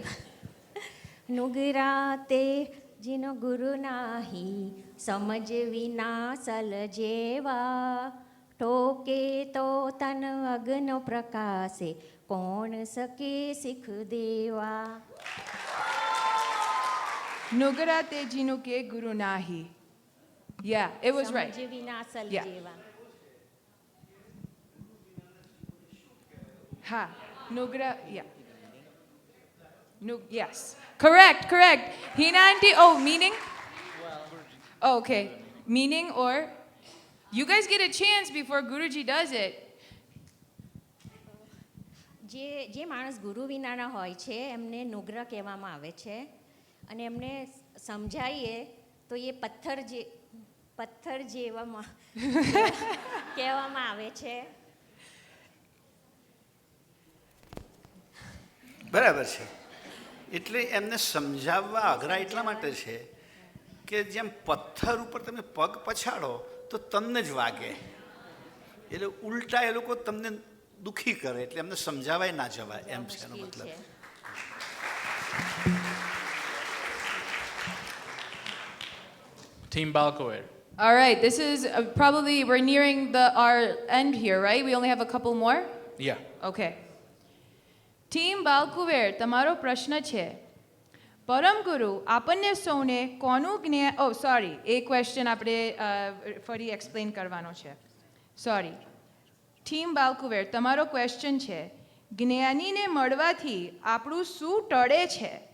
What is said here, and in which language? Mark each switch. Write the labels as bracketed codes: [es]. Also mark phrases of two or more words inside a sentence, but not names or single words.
[gu] નુગરા તે જીનો ગુરુ નાહી સમજ વિના સલ જેવા ઠોકે તો તન અગ્ન પ્રકાશે કોણ શકે શીખ દેવા. નુગરા તે જીનો કે ગુરુ નાહી. [en] Yeah, it was right. [gu] સમજ વિના સલ જેવા. [en] Ha, Nugra, yeah. Yes. Correct. Hina auntie, meaning? Oh, okay. Meaning or? You guys get a chance before Guruji does it. [gu] જે માણસ ગુરુ વિનાના હોય છે એમને નુગ્રહ કહેવામાં આવે છે, અને એમને સમજાવીએ તો એ પથ્થર જેવામાં કહેવામાં આવે છે. બરાબર છે. એટલે એમને સમજાવવા અઘરા એટલા માટે છે કે જેમ પથ્થર ઉપર તમે પગ પછાડો તો તમને જ વાગે, એટલે ઉલટા એ લોકો તમને દુઃખી કરે, એટલે એમને સમજાવાય ના જવાય એમ છે એનો મતલબ. [en] Team Balcoer. All right, this is probably, we're nearing our end here, right? We only have a couple more? Yeah. Okay. Team Balkuver, [gu] તમારો પ્રશ્ન છે પરમ ગુરુ આપણને સૌને કોનું જ્ઞાન એ ક્વેશ્ચન આપણે ફરી એક્સપ્લેન કરવાનો છે. સોરી. ટીમ બાલકુવેર તમારો ક્વેશ્ચન છે જ્ઞાનીને મળવાથી આપણું શું ટળે છે?